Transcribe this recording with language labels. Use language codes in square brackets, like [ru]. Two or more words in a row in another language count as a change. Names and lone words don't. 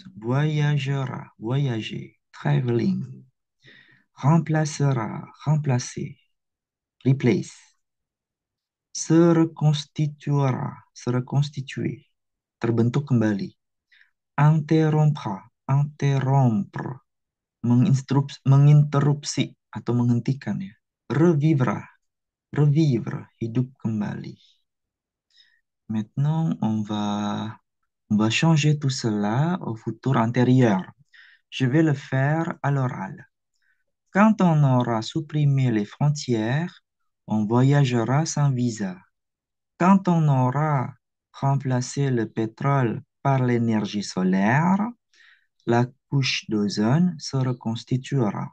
[fr] Voyagera, voyager. Traveling. Remplacera, remplacer. Replace. Se reconstituera, se reconstituer. [id] Terbentuk kembali. [fr] Interrompra, interrompre, [id] menginterupsi atau menghentikan ya. [fr] Revivra, revivre, [id] hidup kembali. [fr] Maintenant, on va changer tout cela au futur antérieur. Je vais le faire à l'oral. Quand on aura supprimé les frontières, on voyagera sans visa. Quand on aura remplacé le pétrole par l'énergie solaire, la couche d'ozone se reconstituera.